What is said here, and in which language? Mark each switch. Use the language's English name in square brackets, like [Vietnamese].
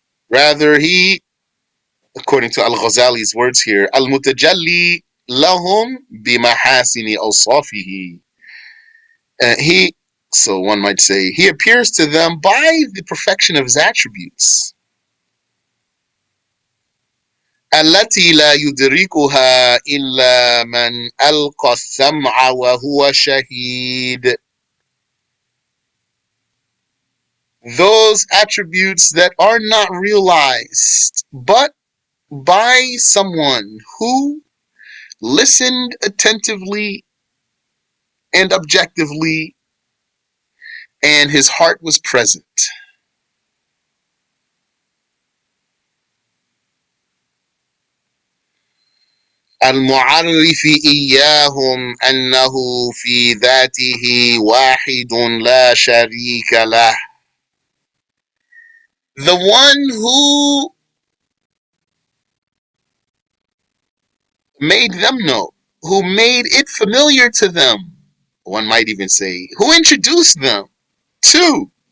[English] Rather, he, according to Al-Ghazali's words here, [Arabic] Al-Mutajalli lahum bimahasini awsafihi. [English] He, so one might say, he appears to them by the perfection of his attributes. [Arabic] التي لا يدركها إلا من ألقى السمع وهو شهيد. [English] Those attributes that are not realized but by someone who listened attentively and objectively, and his heart was present. [Arabic] المعرف إياهم أنه في ذاته واحد لا شريك له. [English] The one who made them know, who made it familiar to them, one might even say, who introduced them to